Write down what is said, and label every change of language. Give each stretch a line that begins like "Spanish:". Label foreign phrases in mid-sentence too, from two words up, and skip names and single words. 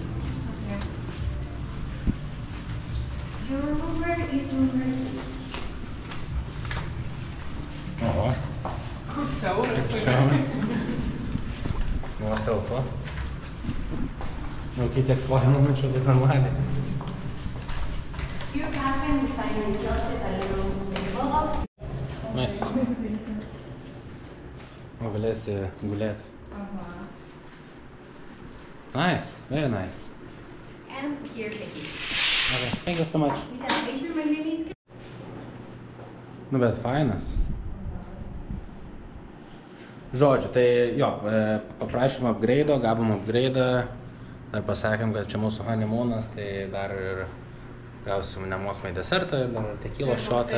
English: Okay. Your number is number 6. Oho.
Lithuanian: Siauras. Nuo telpos. Nu, kai tiek svorio numečiau, tai normaliai.
English: You can design and closet a little table box. Nice.
Lithuanian: O galėsi gulėti.
English: Nice, very nice. And here's the key. Okay, thank you so much. You can measure my baby's.
Lithuanian: Nu, bet fainas. Žodžiu, tai jo, paprašėm upgrade'o, gavom upgrade'ą, dar pasakėm, kad čia mūsų honeymoonas, tai dar ir gausim nemokamai desertą ir dar tekilos šotą.